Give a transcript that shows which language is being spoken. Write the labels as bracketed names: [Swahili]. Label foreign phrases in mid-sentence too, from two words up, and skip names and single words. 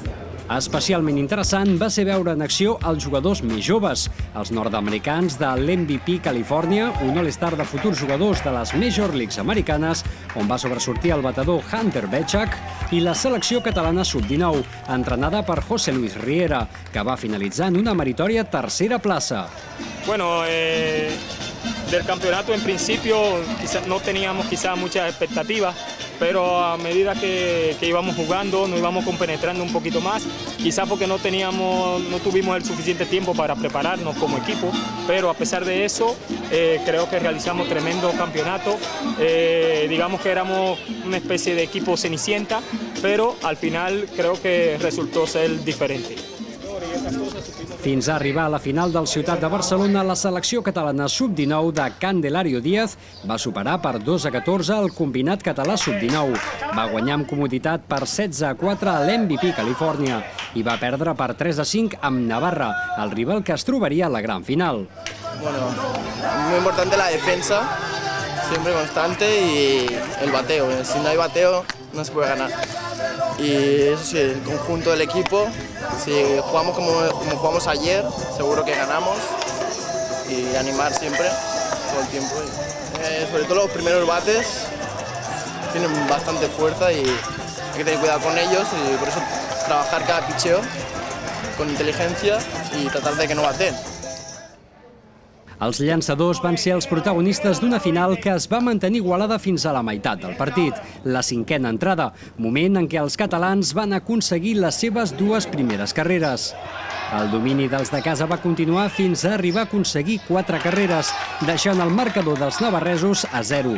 [Catalan] Especialment interessant va ser veure en acció els jugadors més joves, els nord-americans de l'MVP Califòrnia, un all-star de futurs jugadors de les Major Leagues americanes, on va sobresortir el batedor Hunter Bechach, i la selecció catalana sub-19, entrenada per José Luis Riera, que va finalitzar en una meritòria tercera plaça. [Spanish] Bueno, del campeonato en principio no teníamos quizás muchas expectativas, pero a medida que íbamos jugando nos íbamos compenetrando un poquito más, quizás porque no tuvimos el suficiente tiempo para prepararnos como equipo, pero a pesar de eso creo que realizamos tremendo campeonato. Digamos que éramos una especie de equipo cenicienta, pero al final creo que resultó ser diferente. [Catalan] Fins a arribar a la final del Ciutat de Barcelona, la selecció catalana sub-19 de Candelario Díaz va superar per 2-14 el combinat català sub-19. Va guanyar amb comoditat per 16-4 a l'MVP Califòrnia i va perdre per 3-5 amb Navarra, el rival que es trobaria a la gran final. [Spanish] Bueno, muy importante la defensa, siempre constante, y el bateo. Si no hay bateo, no se puede ganar. Y eso sí, el conjunto del equipo, si jugamos como jugamos ayer, seguro que ganamos, y animar siempre, todo el tiempo. Sobre todo los primeros bates tienen bastante fuerza y hay que tener cuidado con ellos, y por eso trabajar cada picheo con inteligencia y tratar de que no baten. [Catalan] Els llançadors van ser els protagonistes d'una final que es va mantenir igualada fins a la meitat del partit, la 5a entrada, moment en què els catalans van aconseguir les seves 2 primeres carreres. El domini dels de casa va continuar fins a arribar a aconseguir 4 carreres, deixant el marcador dels navarresos a 0.